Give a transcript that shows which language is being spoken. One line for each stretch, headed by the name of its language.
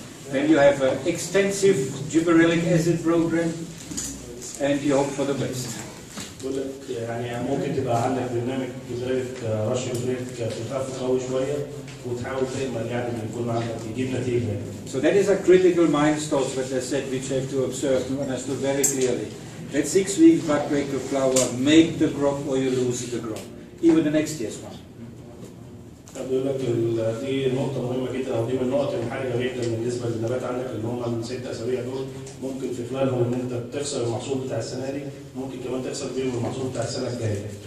English: Then you have an extensive gibberellic acid program and you hope for the best.
Arabic: بقول لك يعني ممكن تبقى عندك برنامج جزريك رش جزريك في خف قوي شويه وتحاول تأمل يعني ان يكون عندك يجيب نتيجه.
English: So that is a critical milestone that I said which have to observe and understood very clearly. That 6 weeks bud break to flower, make the crop or you lose the crop. Even the next year's one.
Arabic: بقول لك دي نقطة مهمة جدا، أو دي من النقط الحرجة جدا بالنسبة للنبات عندك اللي هم ال6 أسابيع دول، ممكن في خلالهم إن أنت تخسر المحصول بتاع السنة دي، ممكن كمان تخسر بيهم المحصول بتاع السنة الجاية.